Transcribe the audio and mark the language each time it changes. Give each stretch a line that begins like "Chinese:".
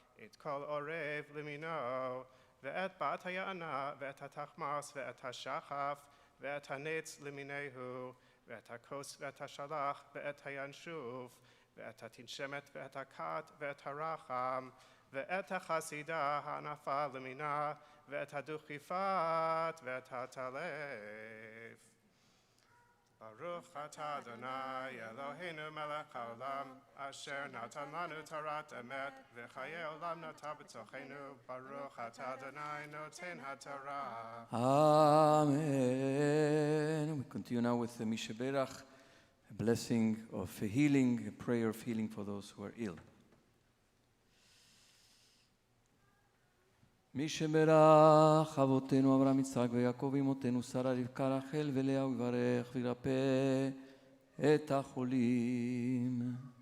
Hebrew: את כל עורב למינו, ואת בת היענה ואת התחמס ואת השחף, ואת הנץ למיניהו, ואת הכוס ואת השלח ואת הינשוף, ואת התנשמת ואת הכת ואת הרחם, ואת החסידה הענפה למינה, ואת הדוכיפת ואת הטלף. ברוך אתה אדוני אלוהינו מלך העולם, אשר נתן לנו תורת אמת, וחיי עולם נטע בתוכנו. ברוך אתה אדוני נותן התורה.
English: Amen. We continue now with the Misheberach, a blessing of healing, a prayer of healing for those who are ill.
Hebrew: מי שברך אבותינו אברהם יצחק ויעקב אמותינו שרה רבקה רחל ולאה ויברך וירפא את החולים.